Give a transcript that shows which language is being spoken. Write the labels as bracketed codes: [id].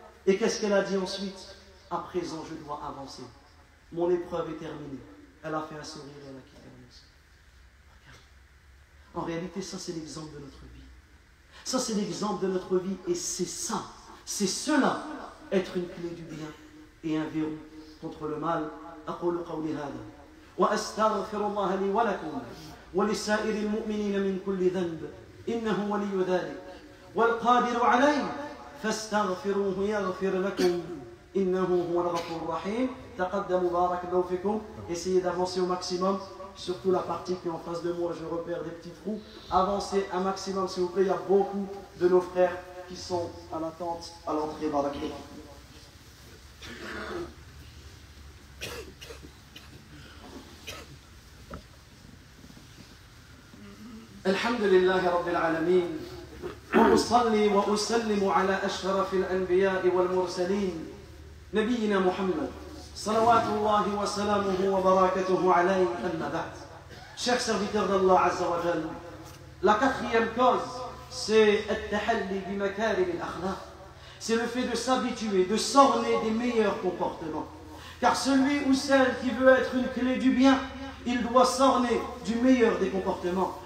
[fr] Et qu'est-ce qu'elle a dit ensuite? À présent, je dois avancer. Mon épreuve est terminée. Elle a fait un sourire et elle a quitté la mosquée. En réalité, ça c'est l'exemple de notre vie. Ça c'est l'exemple de notre vie. Et c'est ça, c'est cela, être une clé du bien et un verrou contre le mal. [ar] أقول قولي هذا وأستغفر الله لي ولكم ولسائر المؤمنين من كل ذنب إنه ولي ذلك والقادر عليه فاستغفروه يغفر لكم إنه هو الغفور الرحيم. تقدموا بارك الله فيكم. [fr] Essayez d'avancer au maximum, surtout la partie qui est en face de moi, je repère des petits trous. Avancez un maximum s'il vous plaît, il y a beaucoup de nos frères qui sont à l'attente à l'entrée. [ar] Barakallahu fikum. الحمد لله رب العالمين وأصلي وأسلم على أشرف الأنبياء والمرسلين نبينا محمد صلوات الله وسلامه وبركاته عليه أما بعد. [fr] Chers serviteurs d'Allah [ar] Azza wa Jalla, [fr] la quatrième cause, c'est [ar] التحلي بمكارم الأخلاق. [fr] C'est le fait de s'habituer, de s'orner des meilleurs comportements. Car celui ou celle qui veut être une clé du bien, il doit s'orner du meilleur des comportements.